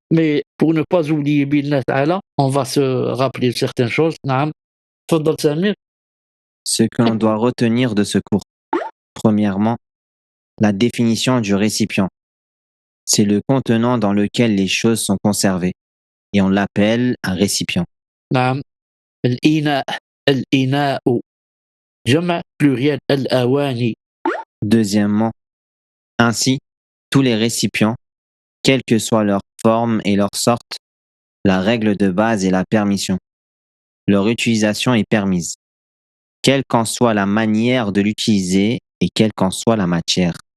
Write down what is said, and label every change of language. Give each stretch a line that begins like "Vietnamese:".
French: Mais pour ne pas oublier Billah Ta'ala, on va se rappeler certaines choses.
Arabic: Naam. Tfaddal Samir.
French: Ce que l'on doit retenir de ce cours. Premièrement, la définition du récipient. C'est le contenant dans lequel les choses sont conservées. Et on l'appelle un récipient.
Arabic: نعم الإناء الإناء جمع pluriel الأواني.
French: Deuxièmement, ainsi, tous les récipients, quelle que soit leur forme et leur sorte, la règle de base est la permission. Leur utilisation est permise, quelle qu'en soit la manière de l'utiliser et quelle qu'en soit la matière.